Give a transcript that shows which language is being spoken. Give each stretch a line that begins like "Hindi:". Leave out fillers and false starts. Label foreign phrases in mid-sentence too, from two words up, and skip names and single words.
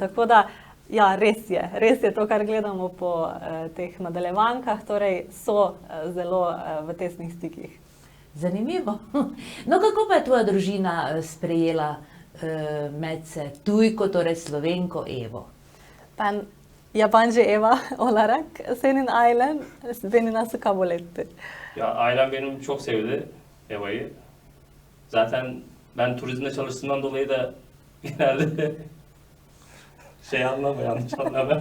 Slovenian: Tako da ja, res je to, kar gledamo po teh nadaljevankah, torej so zelo v tesnih stikih. Zanimivo. No, kako pa je tvoja družina sprejela medse Tujko, torej Slovenko Evo?
Turkish: Ben yabancı Eva olarak senin ailen beni nasıl kabul etti? Ya ailem benim çok sevdi Eva'yı. Zaten ben turizmde çalıştığımdan dolayı da genelde yanlış anlama.